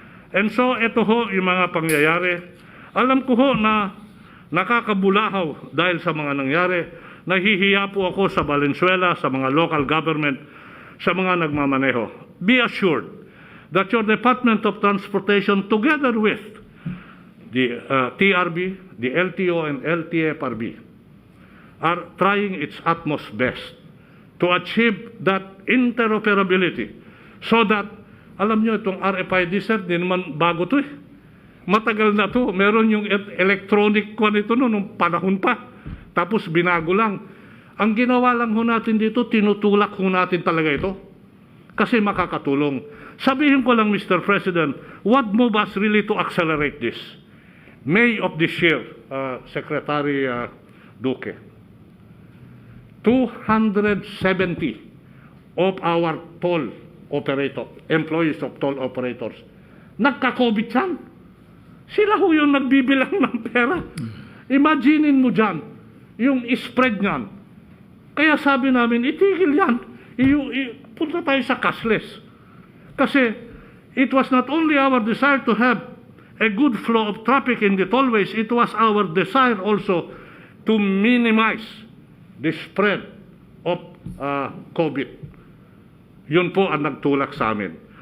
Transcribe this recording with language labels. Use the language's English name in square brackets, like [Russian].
[Filipino] And so, ito ho yung mga pangyayari. Alam ko ho na nakakabulahaw dahil sa mga nangyari. Nahihiya po ako sa Valenzuela, sa mga local government, sa mga nagmamaneho. [English] Be assured that your Department of Transportation, together with the TRB, the LTO, and LTFRB, are trying its utmost best to achieve that interoperability so that, [Filipino] alam nyo, itong RFID, sir, di naman bago to eh. Matagal na to. Meron yung electronic one ito nung panahon pa. Tapos binago lang. Ang ginawa lang ho natin dito, tinutulak ho natin talaga ito. Kasi makakatulong. Sabihin ko lang, Mr. [English] President, what move us really to accelerate this? May of this year, Secretary Duque, 270 of our toll operator, employees of toll operators, [Filipino] nagka-COVID yan. Sila ho yung nagbibilang ng pera. Imaginin mo dyan, yung spread niyan. Kaya sabi namin, itigil yan. Punta tayo sa cashless. [English] Kasi it was not only our desire to have a good flow of traffic in the tollways, it was our desire also to minimize the spread of COVID. [Filipino] Yun po ang nagtulak sa amin.